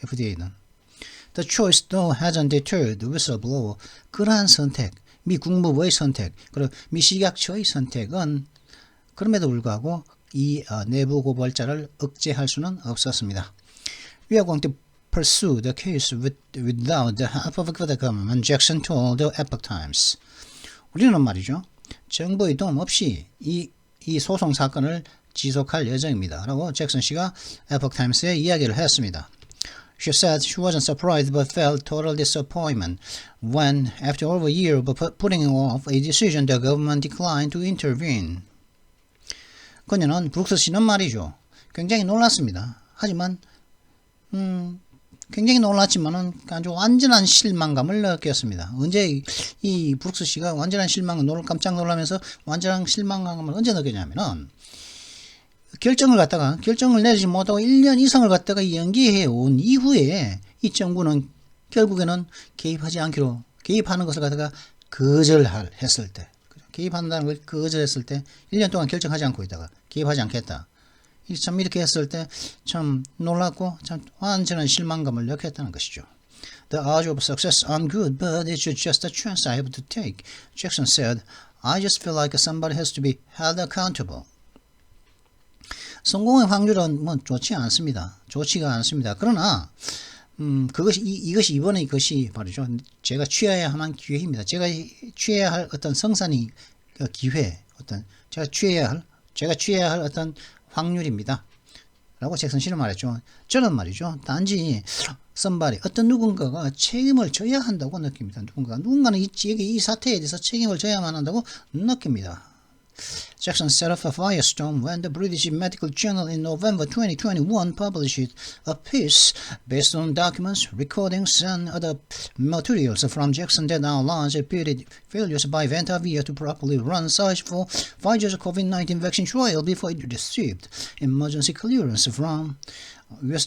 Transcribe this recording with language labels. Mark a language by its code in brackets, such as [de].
[en] FDA는 The choice though hasn't deterred the whistleblower. [ko] 그러한 선택, 미 국무부의 선택, 그리고 미 식약처의 선택은 그럼에도 불구하고 이 내부 고발자를 억제할 수는 없었습니다. [en] We are going to pursue the case without the help of the government, Jackson told the Epoch Times. [ko] 우리는 말이죠. 정부의 도움 없이 이 소송 사건을 지속할 예정입니다. 라고 잭슨 씨가 Epoch Times에 이야기를 했습니다. [en] She said she wasn't surprised but felt total disappointment when, after over a year of putting off a decision, the government declined to intervene. [ko] 그녀는 브룩스 씨는 말이죠. 굉장히 놀랐습니다. 하지만 굉장히 놀랐지만은 아주 완전한 실망감을 느꼈습니다. 언제 이 브룩스 씨가 완전한 실망을 깜짝 놀라면서 완전한 실망감을 언제 느꼈냐면은 결정을 내리지 못하고 1년 이상을 갖다가 연기해 온 이후에 이 정부는 결국에는 개입하는 것을 갖다가 거절했을 때, 개입한다는 걸 거절했을 때 1년 동안 결정하지 않고 있다가 개입하지 않겠다. 참 이렇게 했을 때 참 놀랐고 참 완전한 실망감을 느꼈다는 것이죠. [en] The odds of success aren't good, but it's just a chance I have to take. Jackson said, I just feel like somebody has to be held accountable. [ko] 성공의 확률은 뭐 좋지가 않습니다. 그러나 이것이 이번에 이것이 바로죠. 제가 취해야 하는 기회입니다. 제가 취해야 할 어떤 성산이 기회, 제가 취해야 할 어떤 확률입니다. 라고 잭슨 씨는 말했죠. 저는 말이죠. 단지 어떤 누군가가 책임을 져야 한다고 느낍니다. 누군가는 이 사태에 대해서 책임을 져야만 한다고 느낍니다. [en] Jackson set off a firestorm when the British Medical Journal in November 2021 published a piece based on documents, recordings, and other materials from Jackson that outlines repeated failures by Ventavia to properly run such for Pfizer's COVID-19 vaccine trial before it received emergency clearance from U.S.